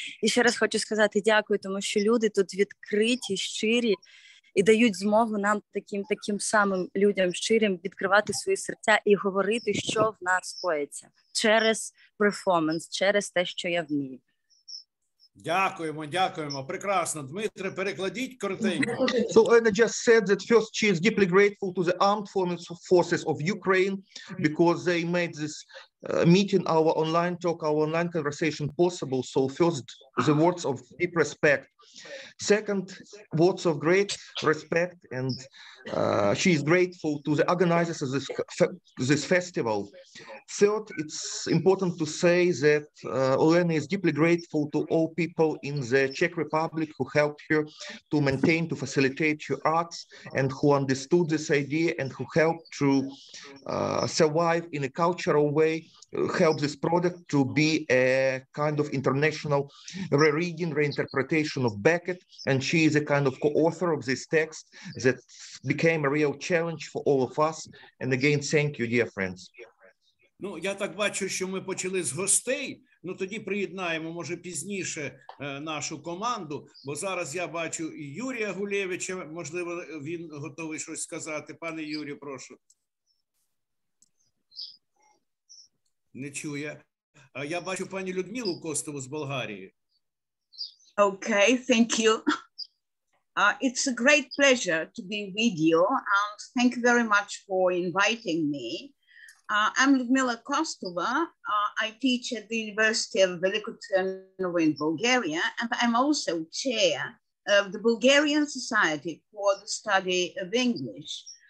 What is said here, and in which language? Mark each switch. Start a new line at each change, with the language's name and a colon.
Ukrainian: І ще раз хочу сказати дякую, тому що люди тут відкриті, щирі і дають змогу нам таким самим людям щирим відкривати свої серця і говорити, що в нас коїться через перформанс, через те, що я вмію. Дякуємо. Прекрасно. Дмитре, перекладіть коротенько.
English: So Anna just said that first she is deeply grateful to the armed forces of Ukraine because they made this meeting, our online talk, our online conversation possible. So first, the words of deep respect. Second, words of great respect, and she is grateful to the organizers of this festival. Third, it's important to say that Olena is deeply grateful to all people in the Czech Republic who helped her to maintain, to facilitate her arts, and who understood this idea and who helped to survive in a cultural way, help this product to be a kind of international rereading, reinterpretation of Beckett, and she is a kind of co-author of this text that became a real challenge for all of us. And again, thank you, dear friends.
Ukrainian: Я так бачу, що ми почали з гостей. Ну, тоді приєднаємо, може, пізніше нашу команду, бо зараз я бачу і Юрія Гулєвича, можливо, він готовий щось сказати. Пане Юрію, прошу. Не чує. Я бачу пані Людмилу Костову з Болгарії.
English: Okay, thank you. It's a great pleasure to be with you, and thank you very much for inviting me. I'm Lyudmila Kostova. I teach at the University of Veliko Trnovo in Bulgaria, and I'm also chair of the Bulgarian Society for the Study of English.